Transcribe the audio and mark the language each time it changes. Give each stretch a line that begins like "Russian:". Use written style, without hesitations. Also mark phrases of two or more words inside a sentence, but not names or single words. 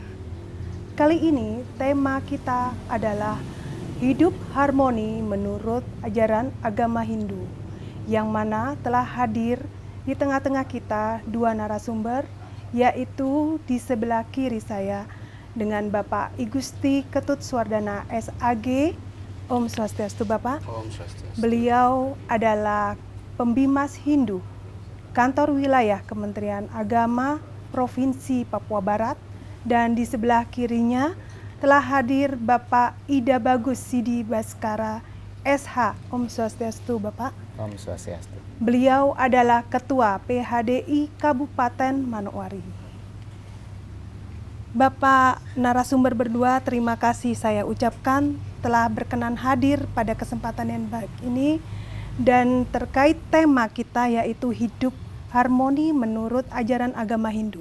Indonesian: Kali ini tema kita adalah hidup harmoni menurut ajaran agama Hindu, yang mana telah hadir di tengah-tengah kita dua narasumber, yaitu di sebelah kiri saya dengan Bapak I Gusti Ketut Swardana SAG. Om Swastiastu Bapak. Om Swastiastu. Beliau adalah pembimas Hindu, Kantor Wilayah Kementerian Agama Provinsi Papua Barat. Dan di sebelah kirinya telah hadir Bapak Ida Bagus Sidi Baskara SH. Om Swastiastu Bapak. Om Swastiastu. Beliau adalah Ketua PHDI Kabupaten Manokwari. Bapak narasumber berdua, terima kasih saya ucapkan telah berkenan hadir pada kesempatan yang baik ini. Dan terkait tema kita yaitu hidup harmoni menurut ajaran agama Hindu.